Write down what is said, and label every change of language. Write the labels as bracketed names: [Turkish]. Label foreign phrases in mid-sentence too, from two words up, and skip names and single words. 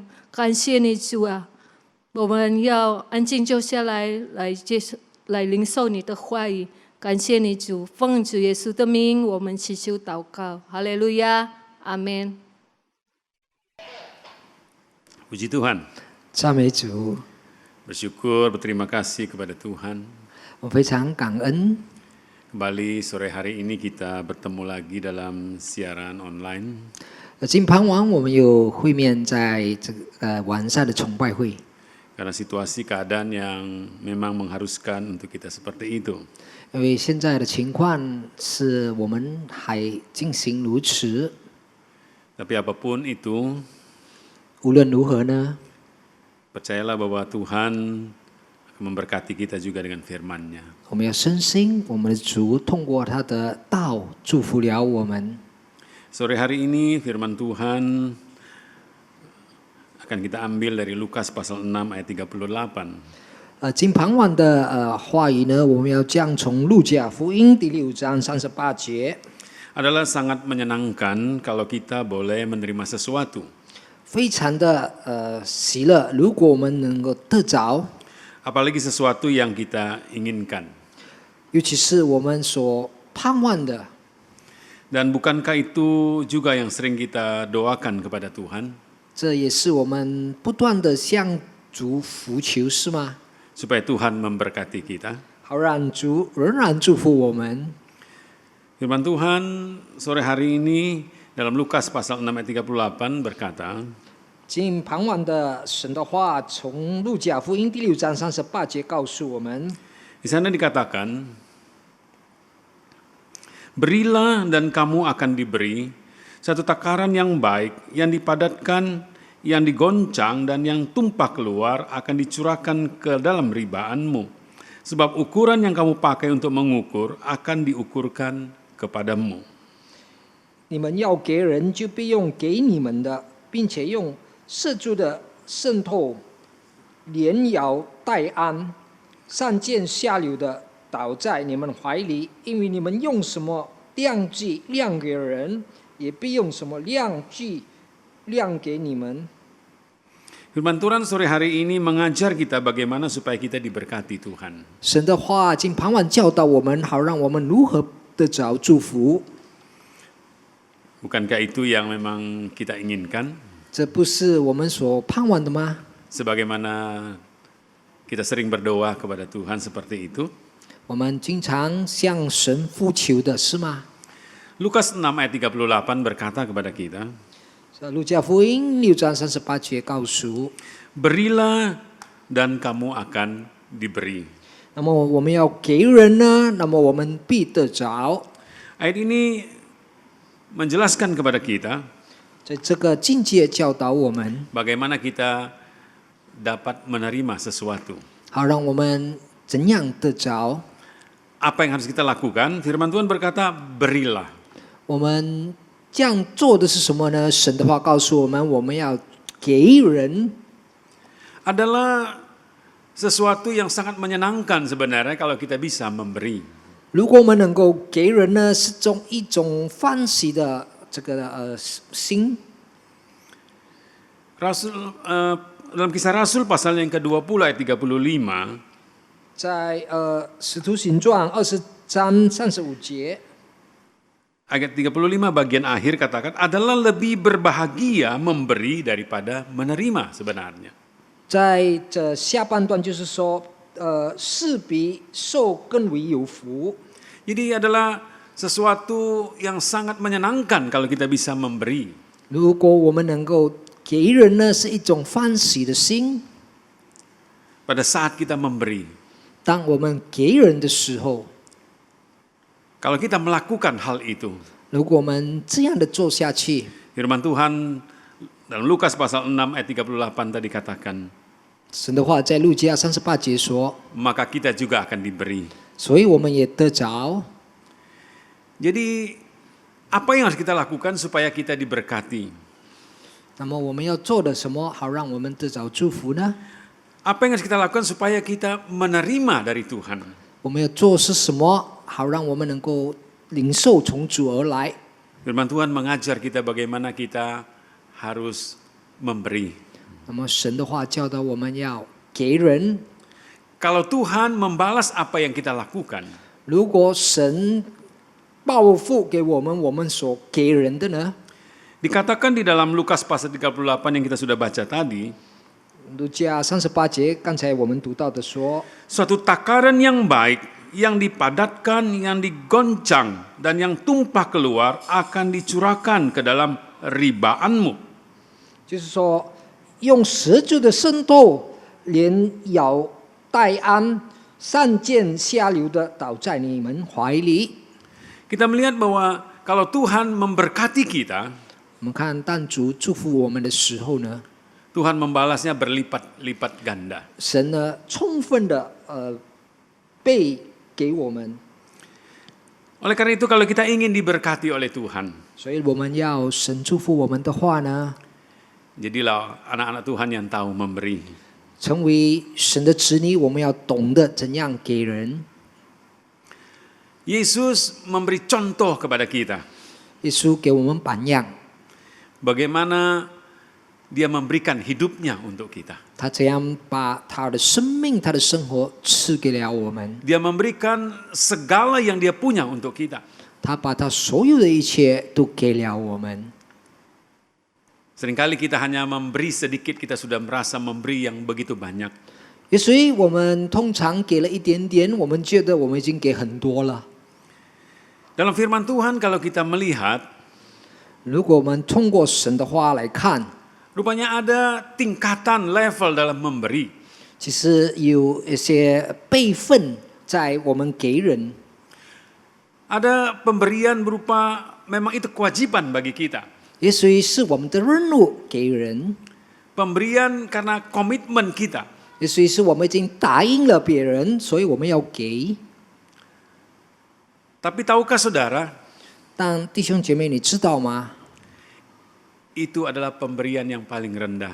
[Chinese] 感谢你主啊，我们要安静坐下来，来领受你的话语。感谢你主，奉主耶稣的名，我们祈求祷告，哈利路亚，阿门。 [Indonesian] Puji Tuhan. [Chinese] 赞美主， [Indonesian] Bersyukur, berterima kasih kepada Tuhan. [Chinese] 我非常感恩。 [Indonesian] Kembali sore hari ini kita bertemu lagi dalam siaran online. [Chinese] 今傍晚我们有会面在这个晚上的崇拜会。 [Indonesian] Karena situasi keadaan yang memang mengharuskan untuk kita seperti itu. [Chinese] 因为现在的情况是我们还进行如此。 [Indonesian] Tapi apapun itu, [Chinese] 无论如何呢， [Indonesian] percayalah bahwa Tuhan memberkati kita juga dengan firman-Nya. [Chinese] 我们要深信我们的主通过他的道祝福了我们。 [Indonesian] Sore hari ini firman Tuhan akan kita ambil dari Lukas pasal 6 ayat 38. [Chinese] 今傍晚的话语呢，我们要将从路加福音第6章38节。 [Indonesian] Adalah sangat menyenangkan kalau kita boleh menerima sesuatu. [Chinese] 非常的喜乐，如果我们能够得着， [Indonesian] Apalagi sesuatu yang kita inginkan. [Chinese] 尤其是我们所盼望的。 [Indonesian] Dan bukankah itu juga yang sering kita doakan kepada Tuhan? [Chinese] 这也是我们不断的向主呼求，是吗？ [Indonesian] Supaya Tuhan memberkati kita. [Chinese] 好让主仍然祝福我们。 [Indonesian] Firman Tuhan sore hari ini dalam Lukas pasal 6 ayat 38 berkata, 今傍晚的神的话，从路加福音第6章38节告诉我们， di sana dikatakan, berilah dan kamu akan diberi satu takaran yang baik, yang dipadatkan, yang digoncang dan yang tumpah keluar akan dicurahkan ke dalam ribaanmu. Sebab ukuran yang kamu pakai untuk mengukur akan diukurkan kepadamu. [Chinese] 你们要给人，就必用给你们的，并且用射住的渗透，连摇带按，上尖下流的倒在你们怀里，因为你们用什么量具量给人，也必用什么量具量给你们。 [Indonesian] Firman Tuhan sore hari ini mengajar kita bagaimana supaya kita diberkati Tuhan. [Chinese] 神的话今傍晚教导我们，好让我们如何得着祝福。 [Indonesian] Bukankah itu yang memang kita inginkan? [Chinese] 这不是我们所盼望的吗？ [Indonesian] Sebagaimana kita sering berdoa kepada Tuhan seperti itu. [Chinese] 我们经常向神呼求的是吗？ [Indonesian] Lukas 6 ayat 38 berkata kepada kita, [Chinese] 路加福音6章38节告诉， [Indonesian] berilah dan kamu akan diberi. [Chinese] 那么我们要给人呢，那么我们必得着。 [Indonesian] Ayat ini menjelaskan kepada kita [Chinese] 在这个境界教导我们， [Indonesian] bagaimana kita dapat menerima sesuatu. [Chinese] 好让我们怎样得着。 [Indonesian] Apa yang harus kita lakukan? Firman Tuhan berkata, berilah. [Chinese] 我们这样做的是什么呢？神的话告诉我们，我们要给人。 [Indonesian] Adalah sesuatu yang sangat menyenangkan sebenarnya kalau kita bisa memberi. [Chinese] 如果我们能够给人呢，是一种欢喜的这个心。 [Indonesian] Dalam Kisah Rasul pasal yang ke-20 ayat 35, [Chinese] 在使徒行传20章35节， [Indonesian] ayat 35 bagian akhir katakan, adalah lebih berbahagia memberi daripada menerima sebenarnya. [Chinese] 在这下半段就是说，是比受更为有福。 [Indonesian] Jadi adalah sesuatu yang sangat menyenangkan kalau kita bisa memberi. [Chinese] 如果我们能够给人呢，是一种欢喜的心。 [Indonesian] Pada saat kita memberi, [Chinese] 当我们给人的时候， [Indonesian] kalau kita melakukan hal itu, [Chinese] 如果我们这样的做下去， [Indonesian] firman Tuhan dalam Lukas pasal 6 ayat 38 tadi katakan, [Chinese] 神的话在路加38节说， [Indonesian] maka kita juga akan diberi. [Chinese] 所以我们也得着。 [Indonesian] Jadi apa yang harus kita lakukan supaya kita diberkati? [Chinese] 那么我们要做的什么，好让我们得着祝福呢？ [Indonesian] Apa yang harus kita lakukan supaya kita menerima dari Tuhan? [Chinese] 我们要做是什么，好让我们能够领受从主而来？ [Indonesian] Firman Tuhan mengajar kita bagaimana kita harus memberi. [Chinese] 那么神的话教导我们要给人。 [Indonesian] Kalau Tuhan membalas apa yang kita lakukan, [Chinese] 如果神报复给我们我们所给人的呢？ [Indonesian] dikatakan di dalam Lukas pasal 38 yang kita sudah baca tadi, [Chinese] 路加38节，刚才我们读到的说， [Indonesian] suatu takaran yang baik, yang dipadatkan, yang digoncang, dan yang tumpah keluar akan dicurahkan ke dalam ribaanmu. [Chinese] 就是说用十足的渗透，连摇带安，上溅下流的倒在你们怀里。 [Indonesian] Kita melihat bahwa kalau Tuhan memberkati kita, [Chinese] 我们看当主祝福我们的时候呢， [Indonesian] Tuhan membalasnya berlipat-lipat ganda. [Chinese] 神呢充分的被给我们， [Indonesian] Oleh karena itu kalau kita ingin diberkati oleh Tuhan, [Chinese] 所以我们要神祝福我们的话呢， [Indonesian] jadilah anak-anak Tuhan yang tahu memberi. [Chinese] 成为神的子女，我们要懂得怎样给人。 [Indonesian] Yesus memberi contoh kepada kita. [Chinese] 耶稣给我们榜样， [Indonesian] Bagaimana dia memberikan hidupnya untuk kita. [Chinese] 他怎样把他的生命、他的生活赐给了我们， [Indonesian] Dia memberikan segala yang dia punya untuk kita. [Chinese] 他把他所有的一切都给了我们。 [Indonesian] Seringkali kita hanya memberi sedikit, kita sudah merasa memberi yang begitu banyak. [Chinese] 所以我们通常给了一点点，我们觉得我们已经给很多了。 [Indonesian] Dalam firman Tuhan kalau kita melihat, [Chinese] 如果我们通过神的话来看， [Indonesian] rupanya ada tingkatan level dalam memberi. [Chinese] 其实有一些辈分在我们给人。 [Indonesian] Ada pemberian berupa memang itu kewajiban bagi kita. [Chinese] 也所以是我们的任务给人， [Indonesian] Pemberian karena komitmen kita. [Chinese] 也所以是我们已经答应了别人，所以我们要给。 [Indonesian] Tapi tahukah saudara, [Chinese] 但弟兄姐妹，你知道吗？ [Indonesian] itu adalah pemberian yang paling rendah.